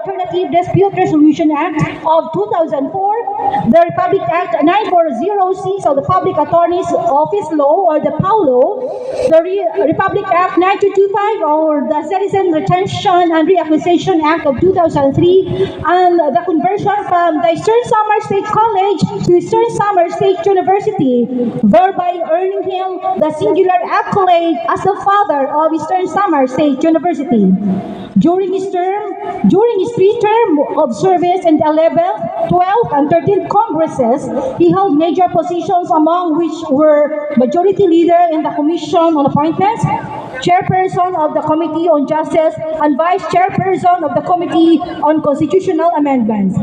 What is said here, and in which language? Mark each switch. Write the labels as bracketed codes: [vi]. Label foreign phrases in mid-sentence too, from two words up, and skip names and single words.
[en] Alternative Dispute Resolution Act of 2004, the Republic Act 9406 of the Public Attorney's Office Law or the PAO Law, the Republic Act 9225 or the Citizen Retention and Reacquisition Act of 2003, and the conversion from the Eastern Samar State College to Eastern Samar State University, thereby earning him the singular accolade as the father of Eastern Samar State University. During his 3-term of service in the 11th, 12th, and 13th Congresses, he held major positions, among which were Majority Leader in the Commission on Appointments, Chairperson of the Committee on Justice, and Vice Chairperson of the Committee on Constitutional Amendments.